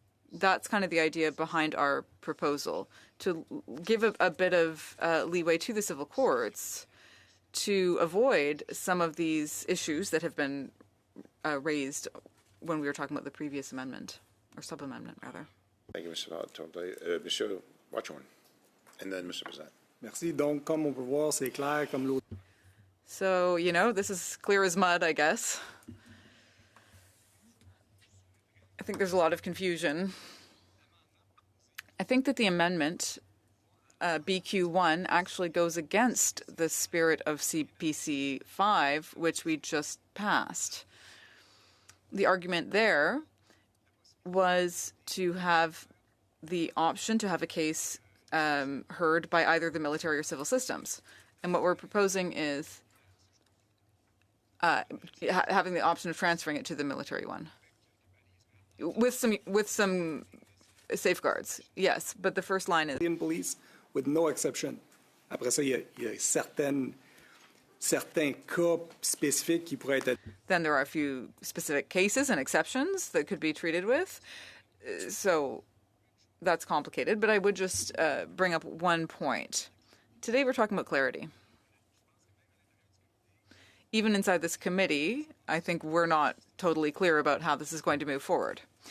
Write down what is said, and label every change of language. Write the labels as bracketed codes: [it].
[en] That's kind of the idea behind our proposal, to give a bit of leeway to the civil courts to avoid some of these issues that have been raised when we were talking about the previous amendment, or sub-amendment, rather. Thank you, Mr. Savard-Tremblay. Monsieur Watchorn, and then Mr. President. [fr] Merci. Donc, comme on peut voir, c'est clair comme l'autre. [en] So, you know, this is clear as mud, I guess. I think there's a lot of confusion. I think that the amendment, BQ1, actually goes against the spirit of CPC 5, which we just passed. The argument there was to have the option to have a case heard by either the military or civil systems. And what we're proposing is having the option of transferring it to the military one. With some safeguards, yes. But the first line is civilian police with no exception. [fr] Après ça, il y a certains cas spécifiques qui pourraient être. [en] Then there are a few specific cases and exceptions that could be treated with. So that's complicated, but I would just bring up one point. Today we're talking about clarity. Even inside this committee, I think we're not totally clear about how this is going to move forward.